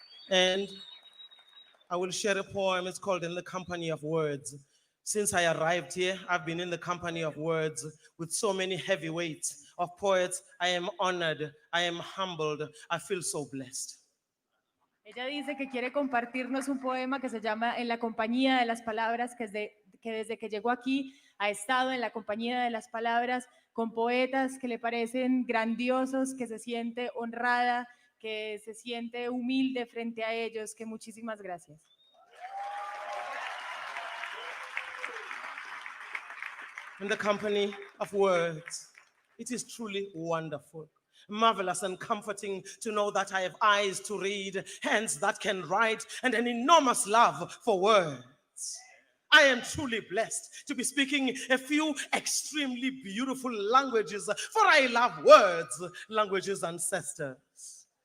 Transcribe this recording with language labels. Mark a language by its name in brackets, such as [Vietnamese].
[English] And I will share a poem, it's called In the Company of Words. Since I arrived here, I've been in the company of words with so many heavyweights of poets. I am honored, I am humbled, I feel so blessed. [Spanish] Ella dice que quiere compartirnos un poema que se llama En la compañía de las palabras, que desde que llegó aquí ha estado en la compañía de las palabras con poetas que le parecen grandiosos, que se siente honrada, que se siente humilde frente a ellos, que muchísimas gracias. [English] In the company of words, it is truly wonderful, marvelous and comforting to know that I have eyes to read, hands that can write, and an enormous love for words. I am truly blessed to be speaking a few extremely beautiful languages, for I love words, languages ancestors.